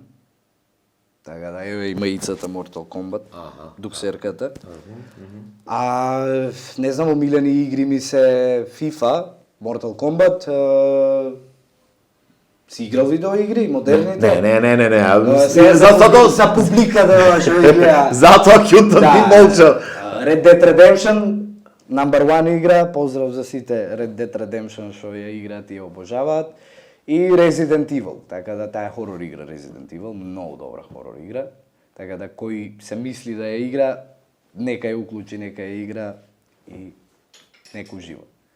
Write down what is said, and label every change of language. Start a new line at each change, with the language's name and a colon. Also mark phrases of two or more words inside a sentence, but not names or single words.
Macedonian: Така да, еве и маицата Mortal Kombat, дуксерката. Не знам, омилени игри ми се FIFA, Mortal Kombat, си играл видео игри, модерните? Не. Затоа за публика да што гледа. Затоа кјутам ти молчал. Red Dead Redemption,
English: number one
Macedonian: игра, поздрав за сите Red Dead Redemption што ја играат и ја обожаваат. И Resident Evil, така да таа е хорор игра Resident Evil, многу добра хорор игра. Така да кој се мисли да ја игра, нека ја уклучи, нека ја игра и нека ужива.